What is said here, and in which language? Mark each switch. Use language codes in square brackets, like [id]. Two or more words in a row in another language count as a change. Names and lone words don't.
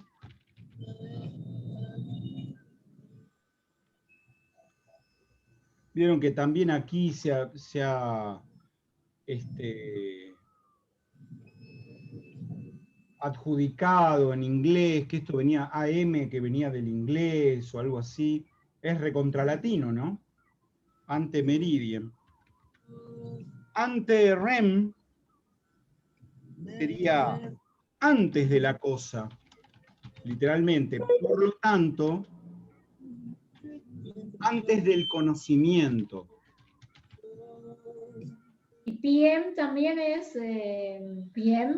[es] Vieron que también aquí se ha adjudicado en inglés, que esto venía AM, que venía del inglés o algo así. Es recontralatino, ¿no? [la] Ante meridiem. Ante rem [es] sería antes de la cosa, literalmente. Por lo tanto, antes del conocimiento. Y PM también es PM.